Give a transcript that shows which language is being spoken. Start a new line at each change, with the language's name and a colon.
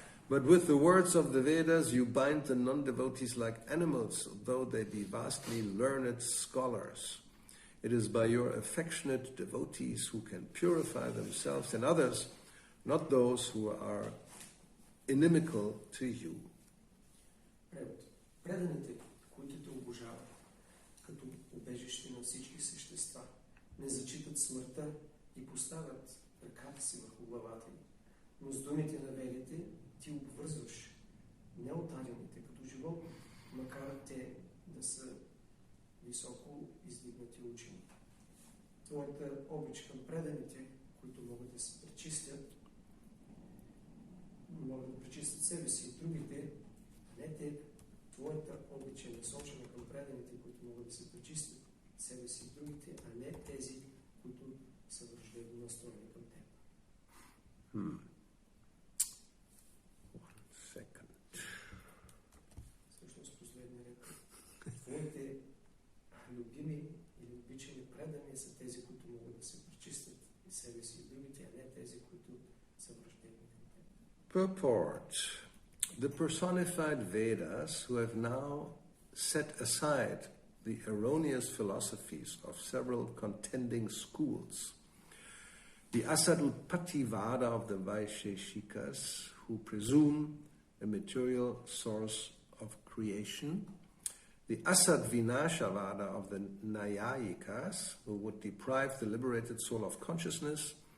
English: But with the words of the Vedas, you bind the non-devotees like animals, though they be vastly learned scholars. It is by your affectionate devotees who can purify themselves and others, not those who are inimical to you.
Bulgarian: Превод. Преданите, които те обожават, като убежище на всички същества, не зачитат смъртта и поставят ръката си върху главата им. Но с думите на ведите ти обвързваш неотдадените като животни, макар те да са високо издигнати учени. Твоята обич към преданите, които могат да се пречистят, могат да пречистят себе си и другите, а не те. Твоята обич е насочена към преданите, които могат да се пречистят себе си и другите, а не тези, които са враждебно настроени към теб.
English: One second.
Bulgarian: Всъщност последния ред. Твоите любими или обичани предани са тези, които могат да се пречистят и себе си и другите, а не тези, които са враждебни към теб.
English: Purport. The personified Vedas, who have now set aside the erroneous philosophies of several contending schools, the Asadutpativada of the Vaisheshikas, who presume a material source of creation, the Asadvinashavada of the Nayayikas, who would deprive the liberated soul of consciousness,